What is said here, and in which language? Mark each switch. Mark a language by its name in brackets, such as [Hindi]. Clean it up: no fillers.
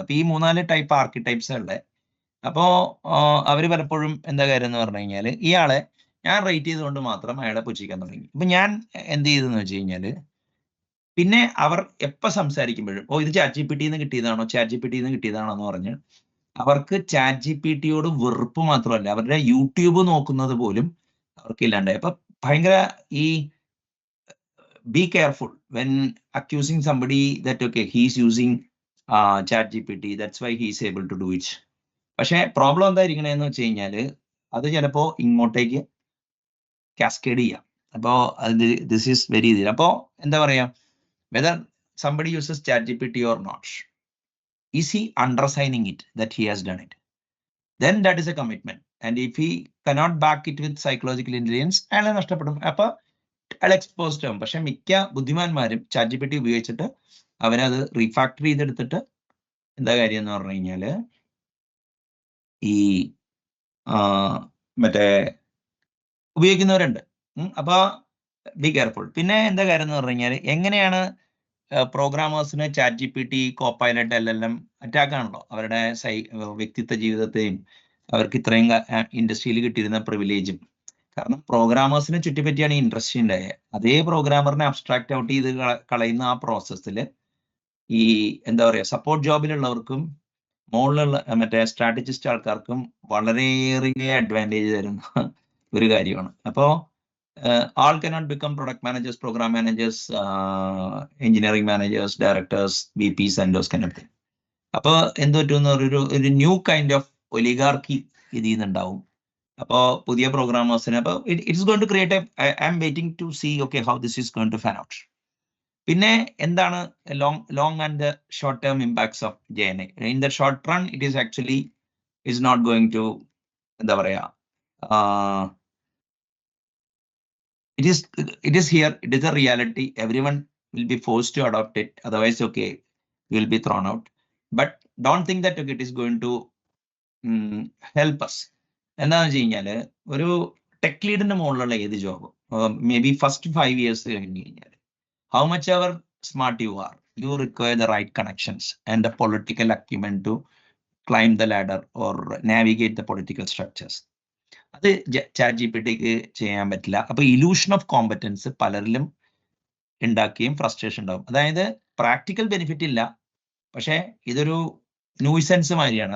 [Malayalam] അപ്പൊ ഈ 3-4 type archetypes ഉള്ളത്. അപ്പോ അവര് പലപ്പോഴും എന്താ കാര്യം എന്ന് പറഞ്ഞു കഴിഞ്ഞാൽ ഇയാളെ ഞാൻ റേറ്റ് ചെയ്തുകൊണ്ട് മാത്രം അയാളെ പുച്ഛിക്കാൻ തുടങ്ങി. അപ്പൊ ഞാൻ എന്ത് ചെയ്തെന്ന് വെച്ച് കഴിഞ്ഞാൽ പിന്നെ അവർ എപ്പോൾ സംസാരിക്കുമ്പോഴും ഇത് ChatGPT ന്ന് കിട്ടിയതാണോ ChatGPT ന്ന് കിട്ടിയതാണോ എന്ന് പറഞ്ഞ് അവർക്ക് ChatGPT-യോട് വെറുപ്പ് മാത്രമല്ല അവരുടെ യൂട്യൂബ് നോക്കുന്നത് പോലും അവർക്ക് ഇല്ലാണ്ടായി. അപ്പൊ ഭയങ്കര ഈ [English] be careful when accusing somebody that okay he's using ChatGPT, that's why he's able to do it. [Malayalam] പക്ഷെ പ്രോബ്ലം എന്തായിരിക്കണേന്ന് വെച്ച് കഴിഞ്ഞാൽ അത് ചിലപ്പോ ഇങ്ങോട്ടേക്ക് കാസ്കേഡ് ചെയ്യാം. [English] അപ്പോ this is very easy. [Malayalam] അപ്പോ എന്താ പറയാ, [English] Whether somebody uses ChatGPT or not, is he undersigning it that he has done it? Then that is a commitment. And if he cannot back it with psychological intelligence, [Malayalam] അയാളെ നഷ്ടപ്പെടും. അപ്പൊ അയാൾ exposed ആവും. പക്ഷെ മിക്ക ബുദ്ധിമാന്മാരും ChatGPT ഉപയോഗിച്ചിട്ട് അവരത് refactor ചെയ്തെടുത്തിട്ട് എന്താ കാര്യം എന്ന് പറഞ്ഞു കഴിഞ്ഞാല് ഈ മറ്റേ ഉപയോഗിക്കുന്നവരുണ്ട്. അപ്പൊ [English] Be careful. [Malayalam] പിന്നെ എന്താ കാര്യം എന്ന് പറഞ്ഞു കഴിഞ്ഞാൽ എങ്ങനെയാണ് പ്രോഗ്രാമേഴ്സിന് ChatGPT, കോപ്പൈലറ്റ്, LLM അറ്റാക്ക് ആണല്ലോ അവരുടെ വ്യക്തിത്വ ജീവിതത്തെയും അവർക്ക് ഇത്രയും ഇൻഡസ്ട്രിയിൽ കിട്ടിയിരുന്ന പ്രിവിലേജും. കാരണം പ്രോഗ്രാമേഴ്സിനെ ചുറ്റിപ്പറ്റിയാണ് ഈ ഇൻഡസ്ട്രി ഉണ്ടായത്. അതേ പ്രോഗ്രാമറിനെ അബ്സ്ട്രാക്ട് ഔട്ട് ചെയ്ത് കളയുന്ന ആ പ്രോസസ്സിൽ ഈ എന്താ പറയുക സപ്പോർട്ട് ജോബിലുള്ളവർക്കും മുകളിലുള്ള മറ്റേ സ്ട്രാറ്റജിസ്റ്റ് ആൾക്കാർക്കും വളരെയേറെ അഡ്വാൻറ്റേജ് തരുന്ന ഒരു കാര്യമാണ്. [English] അപ്പോൾ all cannot become product managers, program managers, engineering managers, directors, VPs and those kind of thing. [Malayalam] അപ്പോൾ എന്ത് പറ്റുമെന്ന് ഒരു [English] new kind of oligarchy [Malayalam] ഇതിൽ നിന്നുണ്ടാവും. അപ്പോൾ പുതിയ പ്രോഗ്രാമേഴ്സിന് അപ്പോൾ [English] It's going to create I am waiting to see okay how this is going to fan out. [Malayalam] പിന്നെ എന്താണ് [English] Long and short term impacts of JNI? In the short run it is actually is not going to [Malayalam] എന്താ പറയാ [English] it is here, it is a reality, everyone will be forced to adopt it, otherwise okay you will be thrown out. But don't think that okay, it is going to help us. [Malayalam] എന്താണെന്ന് വെച്ച് കഴിഞ്ഞാല് ഒരു tech ലീഡിന്റെ മുകളിലുള്ള ഏത് job [English] may be first 5 years [Malayalam] കഴിഞ്ഞ് കഴിഞ്ഞാൽ [English] how much ever smart you are, you require the right connections and the political acumen to climb the ladder or navigate the political structures. [Malayalam] അത് ChatGPTക്ക് ചെയ്യാൻ പറ്റില്ല. അപ്പൊ [English] illusion of competence [Malayalam] പലരിലും ഉണ്ടാക്കുകയും frustration ഉണ്ടാവും. അതായത് പ്രാക്ടിക്കൽ ബെനിഫിറ്റ് ഇല്ല, പക്ഷെ ഇതൊരു ന്യൂസൻസ് മാതിരിയാണ്.